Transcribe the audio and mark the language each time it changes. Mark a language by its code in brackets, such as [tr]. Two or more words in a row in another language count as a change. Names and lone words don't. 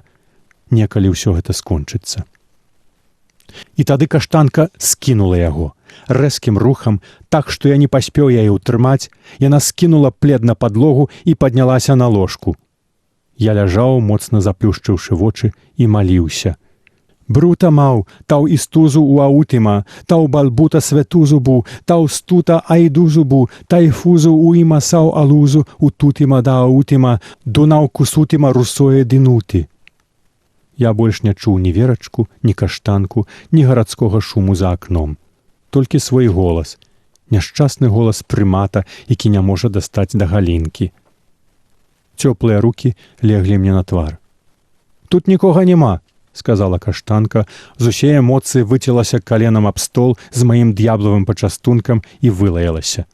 [be] Некалі ўсё гэта скончыцца. І тады каштанка скінула яго. Рэзкім рухам, так, што я не паспеў яе ўтрымаць, яна скінула плед на падлогу і паднялася на ложку. Я ляжаў, моцна заплюшчыўшы вочы, і маліўся. «Брута маў, тау істузу у аутима, тау балбута светузу бу, тау стута айдузу бу, тайфузу уима сау алузу, утутима да аутима, дунау кусутима русое динути». Я больш не чуў ні Верачку, ні каштанку, ні гарадскога шуму за акном. Толькі свой голас, няшчасны голас прымата, які не можа дастаць да галінкі. Цёплыя рукі леглі мне на твар. «Тут нікога няма», – сказала каштанка, з усей эмоцыі выцілася каленам аб стол з маім д'яблавым пачастункам і вылаялася.